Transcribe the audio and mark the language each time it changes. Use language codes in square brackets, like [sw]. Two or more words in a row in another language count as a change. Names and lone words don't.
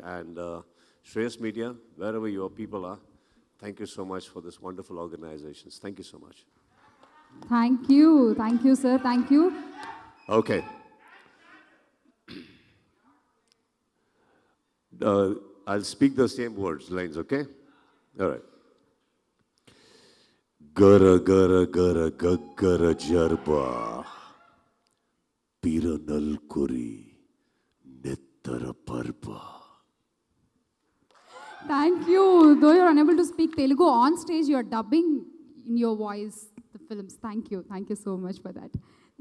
[en] And Shreyas Media, wherever your people are, thank you so much for this wonderful organizations. Thank you so much. Thank you, sir. Thank you. Okay. I'll speak the same lines, okay? All right. [tcy] ಗರ ಗರ ಗರ ಗಗ್ಗರ ಜರ್ಬ ಪಿರನಲ್ ಕುರಿ ನೆತ್ತರ ಪರ್ಬ. [en] Thank you. Though you're unable to speak Telugu, on stage you're dubbing in your voice the films. Thank you. Thank you so much for that.